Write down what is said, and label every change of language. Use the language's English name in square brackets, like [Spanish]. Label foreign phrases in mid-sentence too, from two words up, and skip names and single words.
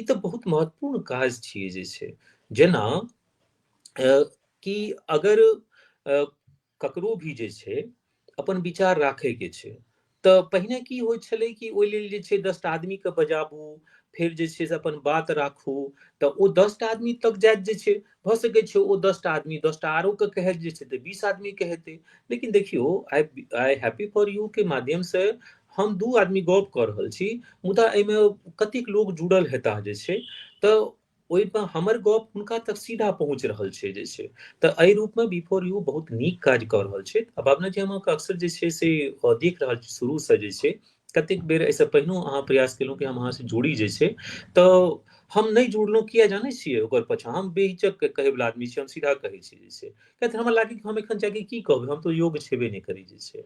[Maithili] तऽ ई तऽ बहुत महत्वपूर्ण काज छियै जे छै। जेना कि अगर ककरो भी जे छै अपन विचार राखैके छै तऽ पहिने की होइत छलै कि ओहि लेल जे छै 10 टा आदमीके बजाबू, फेर जे छै से अपन बात राखू, तऽ ओ 10 टा आदमी तक जाइत जे छै, भऽ सकै छै ओ 10 टा आदमी 10 टा आरो के कहैत जे छै तऽ 20 आदमी के हेतै। लेकिन देखियौ आई हैप्पी फॉर यू के माध्यम से हम 2 आदमी गप कऽ रहल छी, मुदा एहिमे कतेक लोग जुड़ल हेताह जे छै, तऽ ओहिमे हमर गप हुनका तक सीधा पहुँच रहल छै जे छै। तऽ एहि रूपमे बिफोर यू बहुत नीक काज कऽ रहल छै। आ भावना जी, हम अक्सर जे छै से देख रहल छी शुरूसँ जे छै, कतेक बेर एहिसँ पहिनो अहाँ प्रयास केलहुँ कि हम अहाँसँ जुड़ी जे छै, तऽ हम नहीं जुड़लहुँ किया जानै छियै ओकर पाछाँ? हम बेहिचक कहैवला आदमी छी, हम सीधा कहै छी जे छै, किया तऽ हमरा लागै कि हम एखन जाके की कहबै, हम तऽ योग्य छेबे नहि करी जे छै।